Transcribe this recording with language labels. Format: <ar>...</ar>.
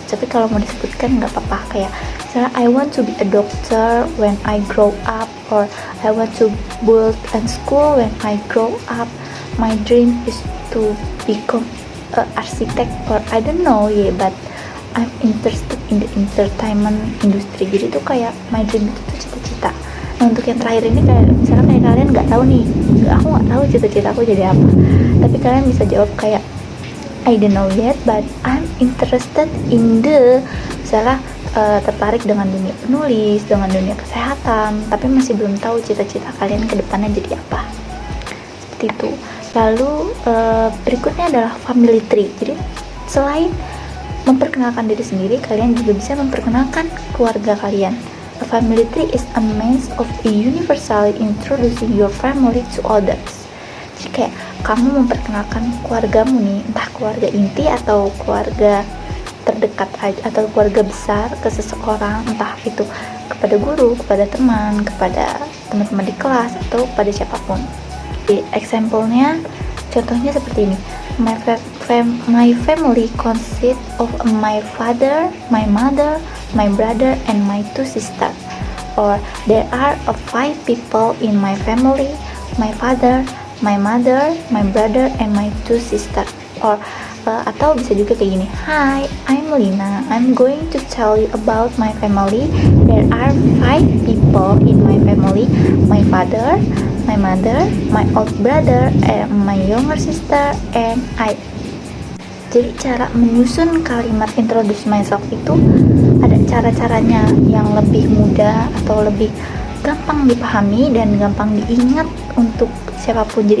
<id>Tapi kalau mau disebutkan nggak apa-apa, kayak misalnya</id> <en>I want to be a doctor when I grow up, or I want to build a school when I grow up. My dream is to become a architect, or I don't know but I'm interested in the entertainment industry.</en> <id>Jadi tuh kayak</id> <en>my dream</en> <id>itu tuh cita-cita. Nah, untuk yang terakhir ini kayak misalnya kayak kalian nggak tahu nih, aku nggak tahu cita-cita aku jadi apa, tapi kalian bisa jawab kayak</id> <en>I don't know yet, but I'm interested in the,</en> <id>misalnya tertarik dengan dunia penulis, dengan dunia kesehatan, tapi masih belum tahu cita-cita kalian ke depannya jadi apa. Seperti itu. Lalu berikutnya adalah family tree. Jadi selain memperkenalkan diri sendiri, kalian juga bisa memperkenalkan keluarga kalian.</id> <en>A family tree is a means of universally introducing your family to others.</en> <id>Jadi kayak kamu memperkenalkan keluargamu nih, entah keluarga inti atau keluarga terdekat aja, atau keluarga besar ke seseorang, entah itu kepada guru, kepada teman, kepada teman-teman di kelas, atau kepada siapapun. Jadi example-nya, contohnya seperti ini.</id> <en>My family consists of my father, my mother, my brother, and my 2 sisters. Or there are 5 people in my family, my father, my mother, my brother, and my 2 sisters.</en> <id>Or atau bisa juga kayak gini.</id> <en>Hi, I'm Lina. I'm going to tell you about my family. There are 5 people in my family. My father, my mother, my old brother, and my younger sister, and I.</en> <id>Jadi cara menyusun kalimat</id> <en>introduce myself</en> <id>itu ada cara-caranya yang lebih mudah atau lebih gampang dipahami dan gampang diingat untuk siapapun.</id>